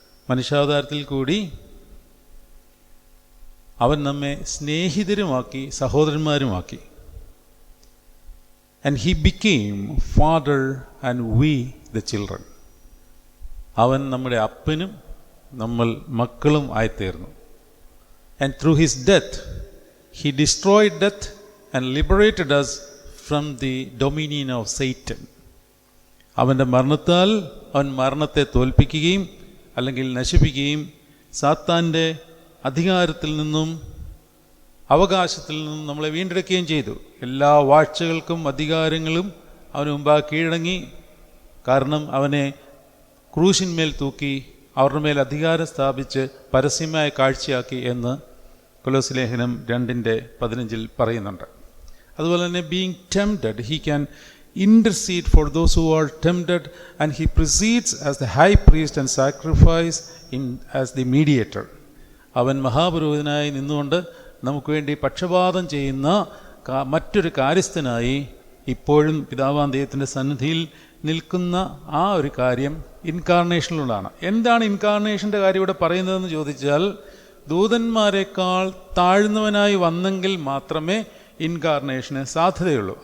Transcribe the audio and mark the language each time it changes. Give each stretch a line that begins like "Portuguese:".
Malayalam: മനുഷ്യാവതാരത്തിൽ കൂടി അവൻ നമ്മെ സ്നേഹിതരുമാക്കി, സഹോദരന്മാരുമാക്കി.
English: And he became father and we the children.
Malayalam: അവൻ നമ്മുടെ അപ്പനും നമ്മൾ മക്കളും ആയിത്തീർന്നു.
English: And through his death he destroyed death and liberated us from the dominion of Satan.
Malayalam: അവൻ്റെ മരണത്താൽ അവൻ മരണത്തെ തോൽപ്പിക്കുകയും അല്ലെങ്കിൽ നശിപ്പിക്കുകയും സാത്താൻ്റെ അധികാരത്തിൽ നിന്നും അവകാശത്തിൽ നിന്നും നമ്മളെ വീണ്ടെടുക്കുകയും ചെയ്തു. എല്ലാ വാഴ്ചകൾക്കും അധികാരങ്ങളും അവന് മുമ്പാകെ കീഴടങ്ങി. കാരണം അവനെ ക്രൂശിന്മേൽ തൂക്കി അവരുടെ മേൽ അധികാരം സ്ഥാപിച്ച് പരസ്യമായ കാഴ്ചയാക്കി എന്ന് കൊലോസ്യ ലേഖനം 2:15 പറയുന്നുണ്ട്. അതുപോലെ തന്നെ
English: Being tempted, he can intercede for those who are tempted, and he precedes as the high priest and sacrifice as the mediator.
Malayalam: അവൻ മഹാപുരോഹിതനായി നിന്നുകൊണ്ട് നമുക്ക് വേണ്ടി പക്ഷപാതം ചെയ്യുന്ന മറ്റൊരു കാര്യസ്ഥനായി ഇപ്പോഴും പിതാവാം ദൈവത്തിൻ്റെ സന്നിധിയിൽ നിൽക്കുന്ന ആ ഒരു കാര്യം ഇൻകാർണേഷനിലുള്ളതാണ്. എന്താണ് ഇൻകാർണേഷൻ്റെ കാര്യം ഇവിടെ പറയുന്നതെന്ന് ചോദിച്ചാൽ, ദൂതന്മാരെക്കാൾ താഴ്ന്നവനായി വന്നെങ്കിൽ മാത്രമേ ഇൻകാർണേഷന് സാധ്യതയുള്ളൂ.